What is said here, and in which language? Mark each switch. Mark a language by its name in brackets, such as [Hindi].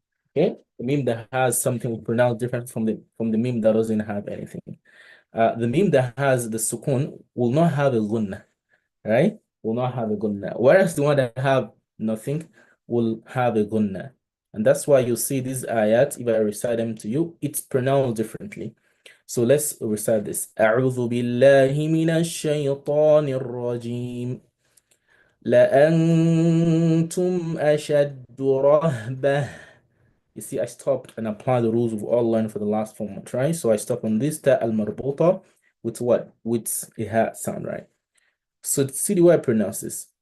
[English] Okay, the meme that has something will pronounce different from the meme that doesn't have anything. The meme that has the sukun will not have a gunna, right? Will not have a gunna. Whereas the one that have nothing will have a gunna. And that's why you see these ayat, if I recite them to you, it's pronounced differently. So let's recite this. [Arabic] أعوذ بالله من الشيطان الرجيم لأنتم أشد رهبة. [English] You see, I stopped and applied the rules we've all learned for the last 4 months, right? So I stop on this ta al-marbuta with what? With a hat sound, right? So see the way I pronounce this.